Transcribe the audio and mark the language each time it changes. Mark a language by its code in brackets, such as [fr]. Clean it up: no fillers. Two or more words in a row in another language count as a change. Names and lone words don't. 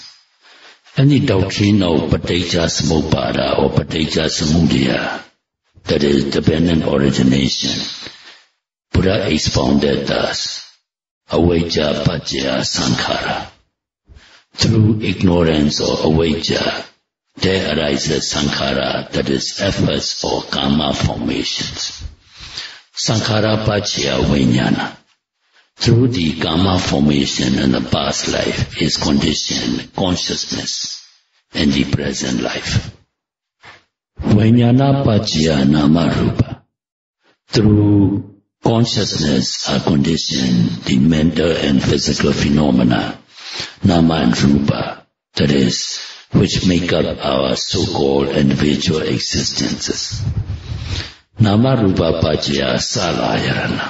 [en] And the doctrine of Paticca Samuppada or Paticca Samudaya, that is dependent origination, Buddha expounded thus: [pi] Avijja Paccaya Sankhara. [en] Through ignorance or avijja, there arises sankhara, that is efforts or karma formations. [pi] Sankhara paccaya vijnana. [en] Through the karma formation in the past life is conditioned consciousness in the present life. [pi] Vijnana paccaya nama rupa. [en] Through consciousness are conditioned the mental and physical phenomena, Nama and Rupa, that is, which make up our so-called individual existences. [pi] Nama Rupa Paccaya Salayarana.